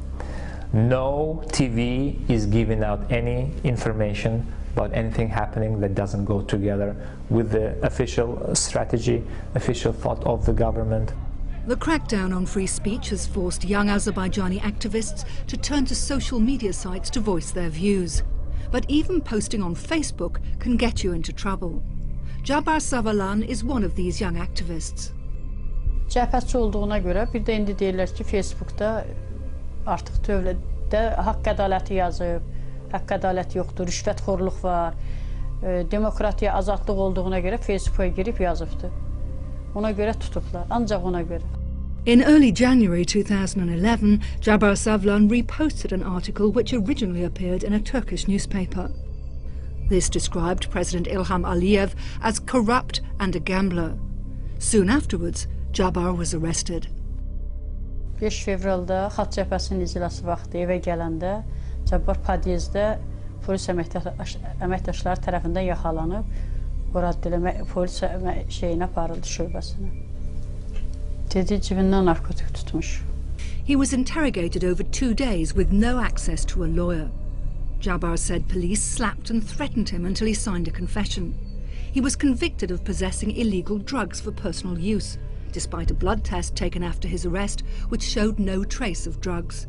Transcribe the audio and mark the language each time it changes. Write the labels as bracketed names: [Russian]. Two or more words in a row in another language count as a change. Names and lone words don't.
[English] No TV is giving out any information about anything happening that doesn't go together with the official strategy, official thought of the government. The crackdown on free speech has forced young Azerbaijani activists to turn to social media sites to voice their views. But even posting on Facebook can get you into trouble. Jabar Savalan is one of these young activists. [Azerbaijani] Cəbhəçi olduğuna görə bir də indi deyirlər ki, Facebookda artıq dövlətdə haqq ədaləti yazıb, haqq ədaləti yoxdur, rüşvətxorluq var, demokratiya, azadlıq olduğuna görə Facebooka girib yazıbdı. Ona görə tutublar, ancaq ona görə. [English] In early January 2011, Jabar Savalan reposted an article which originally appeared in a Turkish newspaper. This described President Ilham Aliyev as corrupt and a gambler. Soon afterwards, Jabar was arrested. [Azerbaijani] 5 fevralda Xalq Cəbhəsinin iclası vaxtı evə gələndə Cabbar podyezddə polis əməkdaşları tərəfindən yaxalanıb, polis şeyinə aparıldı, şöbəsinə. Dedi, cibindən narkotik tutmuş. [English] He was interrogated over 2 days with no access to a lawyer. Jabar said police slapped and threatened him until he signed a confession. He was convicted of possessing illegal drugs for personal use, despite a blood test taken after his arrest, which showed no trace of drugs.